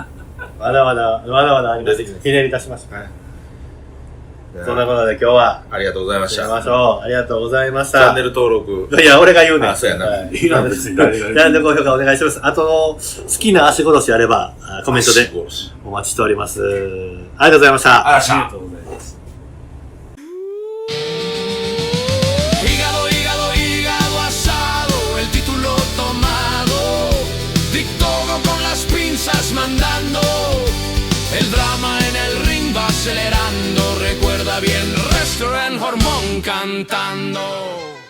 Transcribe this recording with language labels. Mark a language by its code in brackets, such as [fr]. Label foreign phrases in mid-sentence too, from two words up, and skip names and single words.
[ja] まだまだあります。ひねり出しました。そんなことで今日は。ありがとうございました。行きましょう。ありがとうございました。チャンネル登録。いや、俺が言うねん。あ、そうやな。チャンネル高評価お願いします。あと、好きな足殺しあれば、コメントでお待ちしております。ありがとうございました。ありがとうございます。 [es] Mandando el drama en el ring va acelerando, recuerda bien Restaurant Hormón cantando.